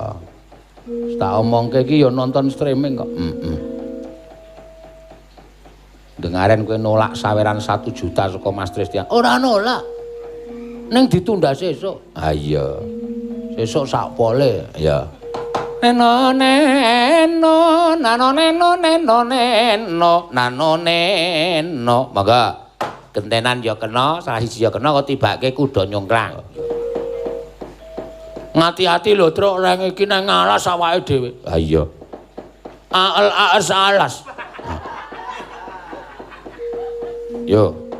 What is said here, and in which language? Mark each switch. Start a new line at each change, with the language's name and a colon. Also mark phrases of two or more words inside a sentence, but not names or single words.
Javanese: Tak omongke iki ya nonton streaming kok. Dengaren kowe nolak saweran 1 juta saka Mas Tristian. Ora nolak. Ning ditunda sesuk. Ha iya. Sesuk sak pole ya. Neno neno nano neno neno neno nano neno. Monggo. Gentenan ya kena, salah siji ya kena kok tibake kuda nyongklang. Ngati-ati lho, Truk, reng iki nang ngalas awake dhewe. Ha iya. Aal alas. Yo.